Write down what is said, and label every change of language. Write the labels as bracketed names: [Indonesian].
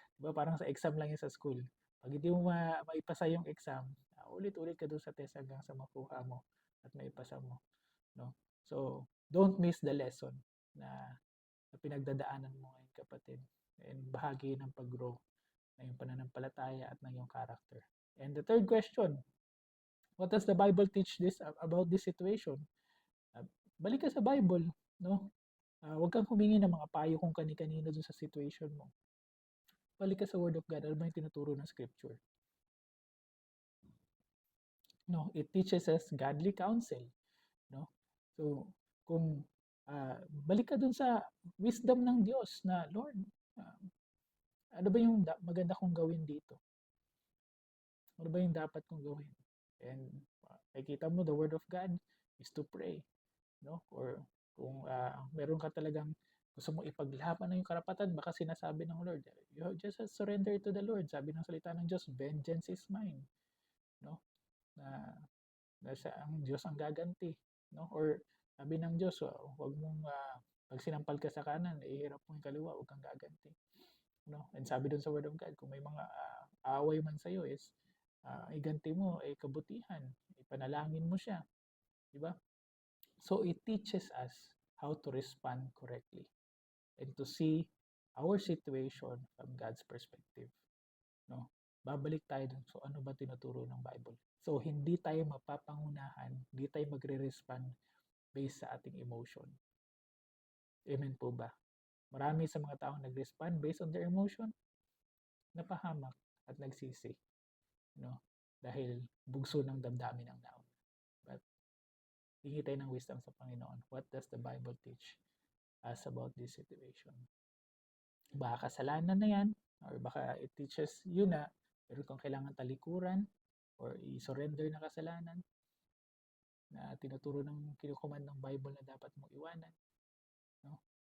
[Filipino] Diba parang sa exam lang yun sa school. Pag hindi mo maipasa yung exam, ulit-ulit ka dun sa test hanggang sa makuha mo at maipasa mo. No? [English] So, don't miss the lesson [Filipino] na pinagdadaanan mo ngayon, kapatid. And bahagi ng pag-grow ng iyong pananampalataya at ng iyong character. [English] And the third question, what does the Bible teach this about this situation? [Filipino] Balik ka sa Bible, no? Huwag kang humingi ng mga payo kung kani-kanino dun sa situation mo. Balik ka sa Word of God. Ano ba yung tinuturo ng Scripture? [English] No, it teaches us godly counsel. [Filipino] No? So, kung balik ka dun sa wisdom ng Diyos na, Lord, uh, ano ba yung maganda kong gawin dito? Ano ba yung dapat kong gawin? [English] And nakikita mo, the Word of God is to pray. [Filipino] No? Or kung meron ka talagang gusto mo ipaglaban na yung karapatan, baka sinasabi ng Lord, [English] you just surrender to the Lord. [Filipino] Sabi ng salita ng Diyos, [English] vengeance is mine. [Filipino] No? Na, na siya ang Diyos ang gaganti. No? Or sabi ng Diyos, huwag mong, pag sinampal ka sa kanan, ihirap mo yung kaliwa, huwag kang gaganti. No? And sabi dun sa Word of God, kung may mga away man sa'yo is, iganti mo ay kabutihan, ipanalangin mo siya. Di ba? [English] So it teaches us how to respond correctly and to see our situation from God's perspective. [Filipino] No? Babalik tayo dun. So ano ba tinuturo ng Bible? So hindi tayo mapapangunahan, hindi tayo magre-respond based sa ating emotion. Amen po ba? Marami sa mga taong nag-respond [English] based on their emotion, [Filipino] napahamak at nagsisi. No? Dahil bugso ng damdamin ng tao. But hingi tayo ng wisdom sa Panginoon. [English] What does the Bible teach us about this situation? [Filipino] Baka kasalanan na yan, or baka [English] it teaches you [Filipino] na meron kang kailangan talikuran or i-surrender na kasalanan na tinuturo ng kinukuman ng Bible na dapat mong iwanan. No?